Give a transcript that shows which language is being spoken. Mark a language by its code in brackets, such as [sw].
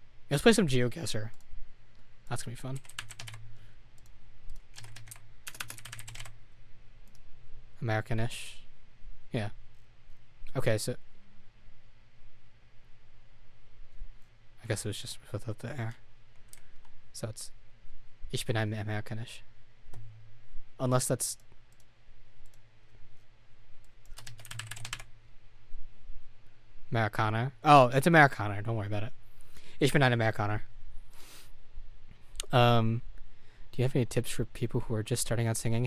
[en] Let's play some GeoGuessr. That's gonna be fun. Americanish. Yeah. Okay, so I guess it was just without the air. So it's [de] Ich bin ein Amerikanisch. [en] Unless that's Americana. Oh, it's Americana. Don't worry about it. [de] Ich bin ein Amerikaner. [en] Do you have any tips for people who are just starting out singing?